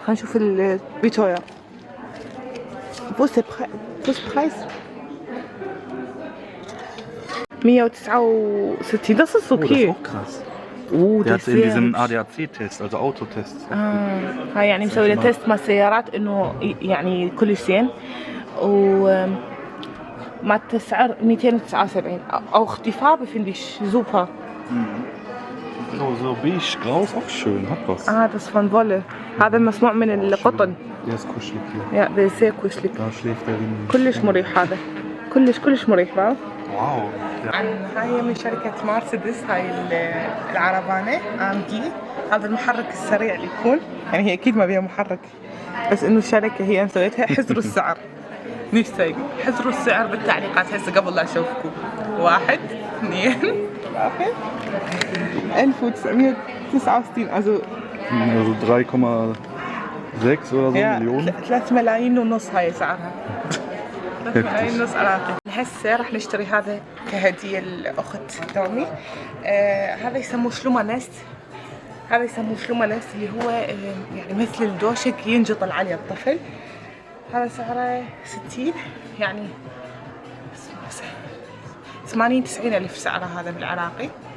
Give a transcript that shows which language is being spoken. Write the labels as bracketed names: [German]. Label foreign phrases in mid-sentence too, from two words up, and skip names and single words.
[Arabic] خلينا نشوف الفيتويا. [English] best price [Arabic] 169. [German] Das ist Oh, das okay. ist auch krass. Oh, Der das hat in diesem sehr ADAC-Test, also Autotest. [Arabic] هاي يعني مسوي له تيست مع السيارات انه يعني كلش زين و مع السعر 279 [German] auch die Farbe finde ich super. So beige, grau ist auch schön, hat was. Das ist von Wolle. [Arabic] هذا مصنوع من القطن. [German] Der ist kuschelig hier. Ja, der ist sehr kuschelig. Da schläft er in... [Arabic] كلش مريح هذا. كلش مريح بقى. [German] Wow. [Arabic] هاي من شركة مرسيدس هاي العربانة AMG. هذا المحرك السريع اللي يكون يعني هي أكيد ما بيها محرك بس إنه الشركة هي مسويتها حزروا السعر. نفسي حزروا السعر بالتعليقات هسه قبل لا أشوفكم. [German] 1 2 3 1969 also 3,6 oder so Millionen. [Arabic] 3 ملايين ونص هاي سعرها. 3 ملايين ونص عراقي. هسه راح نشتري هذا كهدية لأخت تومي. هذا يسموه شلومانست. هذا يسموه شلومانست اللي هو يعني مثل الدوشك ينجطل عليه الطفل. هذا سعره 60 يعني 80-90 ألف سعره هذا بالعراقي.